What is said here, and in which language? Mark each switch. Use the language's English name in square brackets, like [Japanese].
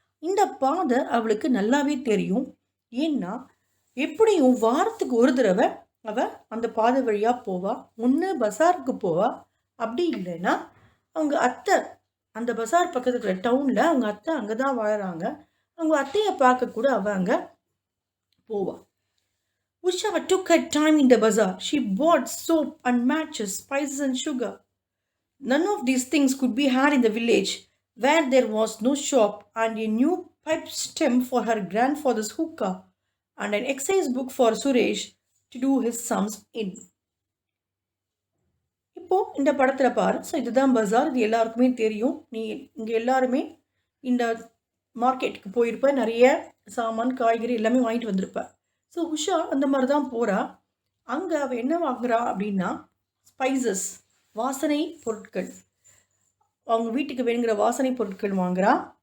[Tamil] இந்த பாதை அவளுக்கு நல்லாவே தெரியும். ஏன்னா எப்படியும் வாரத்துக்கு ஒரு தடவை அவள் அந்த பாதை வழியாக போவா. ஒன்று பஸாருக்கு போவா, அப்படி இல்லைன்னா அவங்க அத்தை, அந்த பஸார் பக்கத்தில் இருக்கிற டவுனில் அவங்க அத்தை அங்கே தான் வாழறாங்க, அவங்க அத்தையை பார்க்க கூட அவள் அங்கே போவா. [English] Usha took her time in the bazaar. She bought soap and matches, spices and sugar. None of these things could be had in the village where there was no shop, and a new pipe stem for her grandfather's hookah and an exercise book for Suresh to do his sums in. [Tamil] இப்போது இந்த படத்தில் பாரு. So இதுதான் பஸார், இது எல்லாருக்குமே தெரியும். நீ இங்கே எல்லாருமே இந்த மார்க்கெட்டுக்கு போயிருப்ப, நிறைய சாமான் காய்கறி எல்லாமே வாங்கிட்டு வந்திருப்ப. ஸோ உஷா அந்த மாதிரி தான் போகிறா. அங்கே அவள் என்ன வாங்குறா அப்படின்னா ஸ்பைசஸ், வாசனை பொருட்கள், அவங்க வீட்டுக்கு வேணுங்கிற வாசனை பொருட்கள் வாங்குறா.